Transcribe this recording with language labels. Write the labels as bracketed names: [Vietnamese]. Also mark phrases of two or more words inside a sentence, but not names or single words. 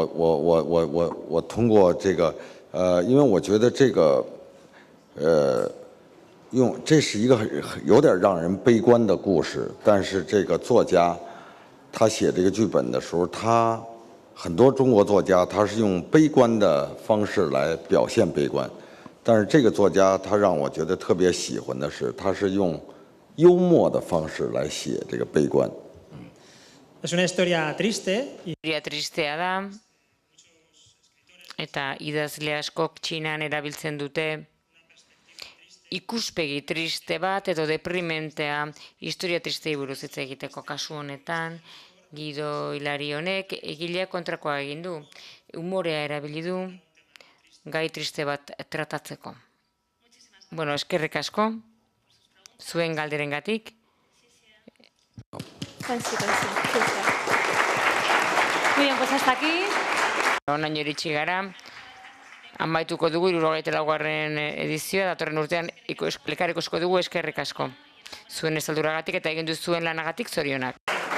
[Chinese] 我通过这个因为我觉得这个这是一个有点让人悲观的故事，但是这个作家他写这个剧本的时候，很多中国作家他是用悲观的方式来表现悲观，但是这个作家他让我觉得特别喜欢的是，他是用幽默的方式来写这个悲观。 [Spanish] Es una historia triste y [Basque] Historia tristea da, eta idazle askok Txinan erabiltzen dute ikuspegi triste bat edo deprimentea historia tristei buruz hitz egiteko. Kasu honetan, Guido Hilari honek egilea kontrakoa egin du. Umorea erabili du gai triste bat tratatzeko. Bueno, eskerrik asko, zuen galderengatik. [Spanish] Muy bien, pues hasta aquí. [Basque] Honaino iritsi gara, amaituko dugu 74. edizioa, datorren urtean elkar ikusiko dugu, eskerrik asko. Zuen estalduragatik eta egin duzuen lanagatik zorionak.